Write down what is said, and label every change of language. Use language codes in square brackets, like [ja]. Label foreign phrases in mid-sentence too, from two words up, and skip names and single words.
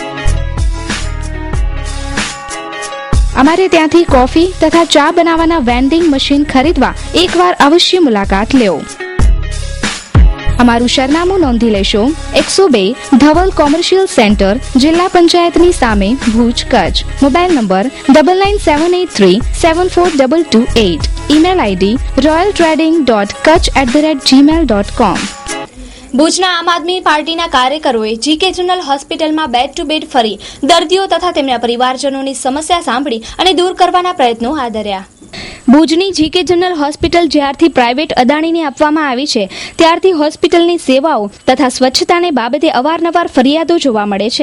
[gu] અમારે ત્યાંથી કોફી તથા ચા બનાવવાના વેન્ડિંગ મશીન ખરીદવા એકવાર અવશ્ય મુલાકાત લો. અમારું સરનામું નોંધી લેશો: 102 ધવલ કોમર્શિયલ સેન્ટર, જિલ્લા પંચાયતની સામે, ભુજ, કચ્છ. મોબાઈલ નંબર 9978374228. ઈમેલ આઈડી royaltrading.kutch@gmail.com. ભુજના આમ આદમી પાર્ટીના કાર્યકરોએ જીકે જનરલ હોસ્પિટલમાં બેડ ટુ બેડ ફરી દર્દીઓ તથા તેમના પરિવારજનોની સમસ્યા સાંભળી અને દૂર કરવાના પ્રયત્નો હાથ ધર્યા. ભુજની જીકે જનરલ હોસ્પિટલ જ્યારથી પ્રાઇવેટ અદાણીને આપવામાં આવી છે ત્યારથી હોસ્પિટલની સેવાઓ તથા સ્વચ્છતાને બાબતે અવારનવાર ફરિયાદો જોવા મળે છે.